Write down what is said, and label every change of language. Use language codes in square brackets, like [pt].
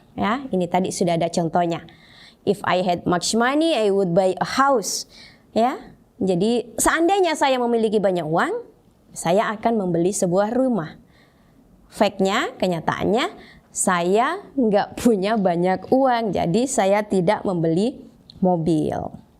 [id] Ya, ini tadi sudah ada contohnya. [en] If I had much money, I would buy a house. [id] Ya, jadi seandainya saya memiliki banyak uang, saya akan membeli sebuah rumah. Fact-nya, kenyataannya, saya nggak punya banyak uang, jadi saya tidak membeli mobil.